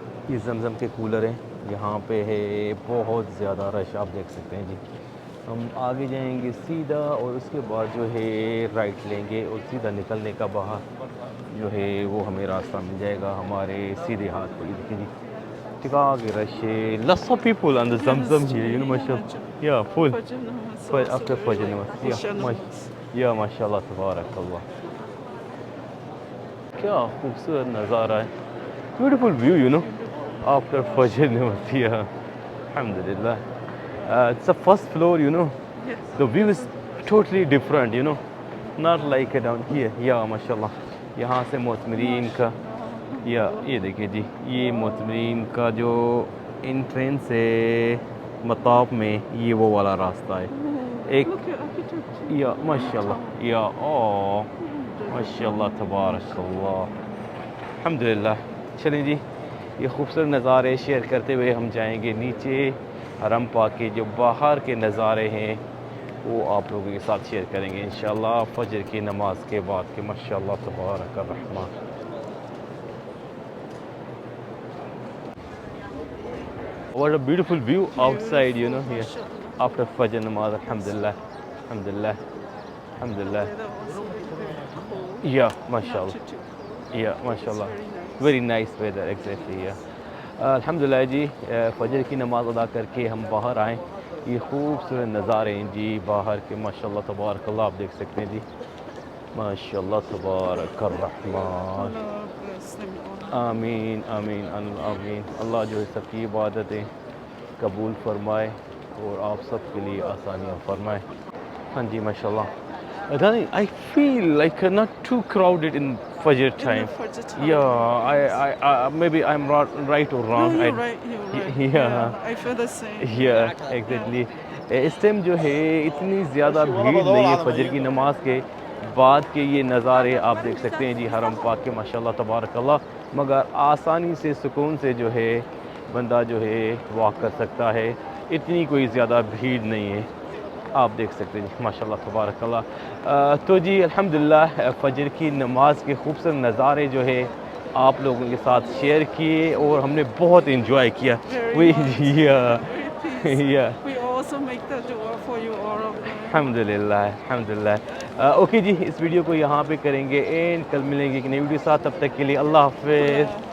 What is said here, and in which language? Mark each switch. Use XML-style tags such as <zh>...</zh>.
<ur>یہ زمزم کے کولر ہیں, یہاں پہ ہے بہت زیادہ رش, آپ دیکھ سکتے ہیں جی. ہم آگے جائیں گے سیدھا اور اس کے بعد جو ہے رائٹ لیں گے اور سیدھا نکلنے کا باہر جو ہے وہ ہمیں راستہ مل جائے گا ہمارے سیدھے ہاتھ پہ. دیکھیں جی ٹکا کے رش ہے.</ur> <en>Lots of people on the Zamzam here, you know, mashallah. Yeah, full. Fajr namaz After also Fajr very namaz. Isha namaz. Yeah, mashallah تبارک اللہ.</en> <ur>کیا خوبصورت نظارہ ہے.</ur> <en>Beautiful view, you know, after Fajr namaz. Yeah, alhamdulillah. It's the first floor, you know. Yes. The view is totally different, you know. Not like down here. Yeah, mashallah.</en> <ur>یہاں سے معتمرین کا یا یہ دیکھیے جی یہ معتمرین کا جو انٹرنس ہے مطاف میں, یہ وہ والا راستہ ہے ایک.</ur> <en>Look at architecture.</en> <ur>یا ماشاء اللہ یا ماشاء اللہ تبارک اللہ. الحمدللہ. چلیں جی یہ خوبصورت نظارے شیئر کرتے ہوئے ہم جائیں گے نیچے. حرم پاک کے جو باہر کے نظارے ہیں وہ آپ لوگوں کے ساتھ شیئر کریں گے انشاءاللہ فجر کی نماز کے بعد کے. ماشاءاللہ تبارک الرحمن.</ur> <en>What a beautiful view outside, you know, here after Fajr namaz. Alhamdulillah, alhamdulillah, alhamdulillah. That was very cold. Yeah, mashallah. Not too cold. Yeah, mashallah. Very Very nice. nice weather, exactly, yeah.</en> <ur>الحمدللہ جی فجر کی نماز ادا کر کے ہم باہر آئیں. یہ خوبصورت نظارے ہیں جی باہر کے. ماشاءاللہ تبارک اللہ. آپ دیکھ سکتے ہیں جی ماشاءاللہ تبارک الرحمن.</ur> <en>Allah bless them all.</en> <ur>آمین آمین آمین. اللہ جو ہے سب کی عبادتیں قبول فرمائے اور آپ سب کے لیے آسانیاں فرمائے. ہاں جی ماشاءاللہ.</ur> <en>I feel like not too crowded in Fajr In time. the Fajr time. Yeah, I maybe I'm right or No, wrong. you're right. You're right. Yeah. I feel the same. Yeah, exactly.</en> <ur>اس time جو ہے اتنی زیادہ بھیڑ نہیں ہے فجر کی نماز کے بعد کے. یہ نظارے آپ دیکھ سکتے ہیں جی حرم پاک کے ماشاءاللہ تبارک اللہ. مگر آسانی سے سکون سے جو ہے بندہ جو ہے واک کر سکتا ہے. اتنی کوئی زیادہ بھیڑ نہیں ہے, آپ دیکھ سکتے ہیں جی ماشاءاللہ تبارک اللہ. تو جی الحمدللہ فجر کی نماز کے خوبصورت نظارے جو ہے آپ لوگوں کے ساتھ شیئر کیے اور ہم نے بہت انجوائے کیا.</ur> <en>Very nice. Yeah. Very Yeah. We also make the dua for you all of them.</en> <ur>الحمدللہ الحمدللہ. اوکے جی اس ویڈیو کو یہاں پہ کریں گے اینڈ کل ملیں گے ایک نئی ویڈیو ساتھ. تب تک کے لیے اللہ حافظ.</ur>